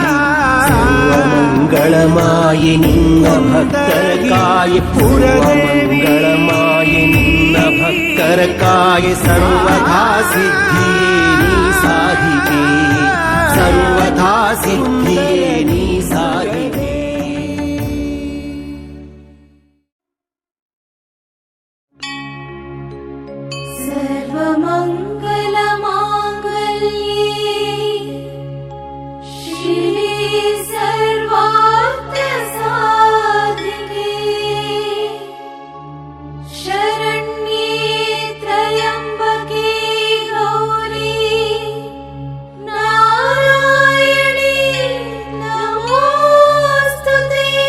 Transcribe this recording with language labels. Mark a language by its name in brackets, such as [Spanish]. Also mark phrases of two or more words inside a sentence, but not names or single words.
[Kannada] ಸರ್ವಮಂಗಳಮಾಯಿ ನಿನ್ನ ಭಕ್ತರ ಕಾಯ ಪೂರ್ವಮಂಗಳಮಾಯಿ ನಿನ್ನ ಭಕ್ತರ ಕಾಯ. ಸರ್ವಥಾ ಸಿದ್ಧಿಯೇ ನೀ ಸಾಧಿಕೆ, ಸರ್ವಥಾ ಸಿದ್ಧಿಯೇ ನೀ ಸಾಧಿಕೆ. [Sanskrit] सर्वमङ्गलमाङ्गल्ये शिवे सर्वार्थसाधिके शरण्ये त्र्यम्बके गौरी नारायणी नमोस्तुते.